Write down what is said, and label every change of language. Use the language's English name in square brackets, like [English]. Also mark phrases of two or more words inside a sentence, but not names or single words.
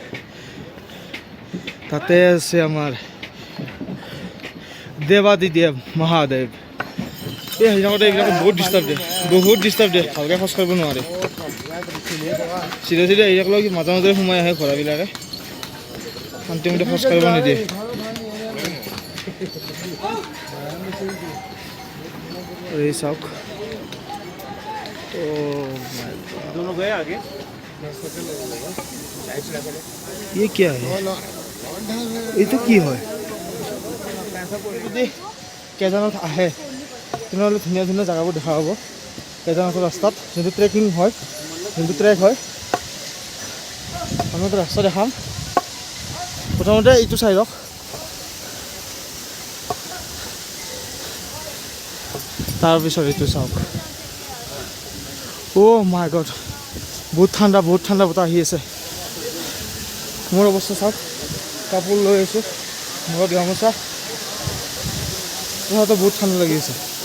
[Assamese] তাতে আছে আমাৰ দেৱাদিদেৱ মহাদেৱ এই হিচাপতে এইবিলাক বহুত ডিষ্টাৰ্ব দিয়ে ভালকৈ খোজ কাঢ়িব নোৱাৰে চিধা চিধা আহি থাকিলেও মাজে মাজে সোমাই আহে ঘোঁৰাবিলাকে শান্তিমতে খোজ কাঢ়িব নিদিয়ে এই চাওক তো [Hindi] दोनों गए आगे ये क्या है ये तो [Assamese] কি হয় যদি কেদাৰনাথ আহে তেনেহ'লে ধুনীয়া ধুনীয়া জেগাবোৰ দেখা পাব কেদাৰনাথৰ ৰাস্তাত যোনটো ট্ৰেকিং হয় যোনটো ট্ৰেক হয় আমি ৰাস্তা দেখাম প্ৰথমতে এইটো চাই লওক তাৰপিছত এইটো চাওক [English] oh my god [Assamese] বহুত ঠাণ্ডা বতাহ আহি আছে মোৰ অৱস্থা চাওক কাপোৰ লৈ আছোঁ মূৰত গামোচা তথাপিও বহুত ঠাণ্ডা লাগি আছে